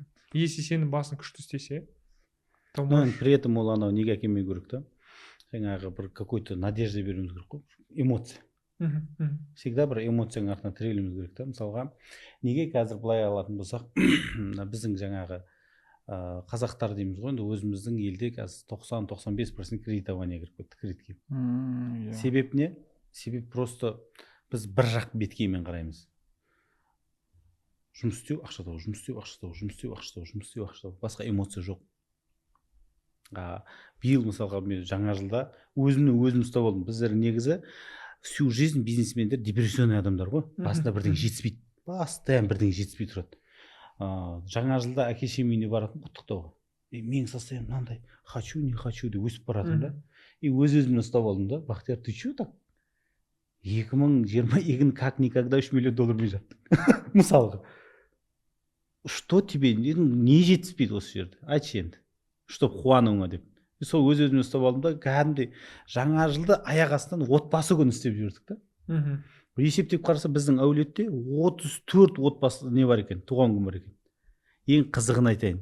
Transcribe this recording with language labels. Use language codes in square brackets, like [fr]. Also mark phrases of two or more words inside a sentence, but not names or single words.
[kk] Если сенің басың күшті істесе, [ru] то можешь... При этом [kk] ол анау неге әкелмеу керек та? Жаңағы бір [ru] какой-то надежда [kk] беруіміз керек қой. Эмоция. Всегда бір эмоцияның артына тірелуіміз керек та. Мысалға, неге қазір былай алатын болсақ, біздің жаңағы қазақтар дейміз ғой, енді өзіміздің елде қазір 90-95% кредитование кіріп кетті, кредитке. Себеп не? Себеп просто біз бір жақ беткеймен қараймыз. Жұмыс істеу, ақша табу, жұмыс істеу, ақша табу, жұмыс істеу, ақша табу, жұмыс істеу, ақша табу. Басқа эмоция жоқ. Биыл мысалға мен жаңа жылда өзім ұстап алдым. Біздер негізі [ru] всю жизнь [kk] бизнесмендер депрессионный адамдар ғой. Басында бірдеңе жетіспейді. Постоянно бірдеңе жетіспей тұрады. Жаңа жылда әке-шешем үйіне баратын құттықтауға. Менің состоянием мынандай, [ru] хочу, не хочу [kk] деп өсіп баратын да. И өзімді ұстап алдым да. Бақтияр, [ru] ты че так? 2022 как никогда $3 [kk] миллион беріп жаттың. Мысалға. [ru] Что тебе, [kk] не жетіспейді осы жерде? Айтшы енді. Чтоб қуануыңа деп. Сол өзімді ұстап алдым да, кәдімгідей жаңа жылды аяқ астынан отбасы күні істеп жүрдік та. Есептеп қараса біздің әулетте 34 отбасы не бар екен, туған күн бар екен. Ең қызығын айтайын.